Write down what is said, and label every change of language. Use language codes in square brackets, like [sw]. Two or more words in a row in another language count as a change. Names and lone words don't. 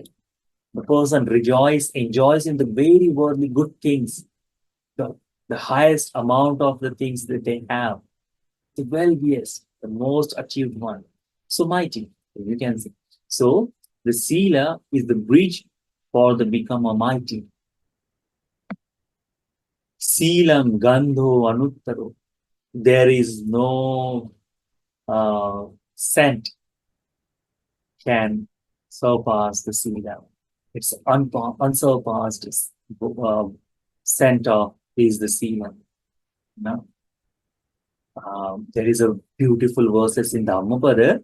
[en] The person enjoys in the very worldly good things, the highest amount of the things that they have, the wealthiest, the most achieved one. So mighty, you can see. So the sila is the bridge for the become a mighty. [pi] Silam gandho anuttaro. [en] There is no scent can surpass the sila. It's unsurpassed center is the sila. There is a beautiful verses in Dhammapada.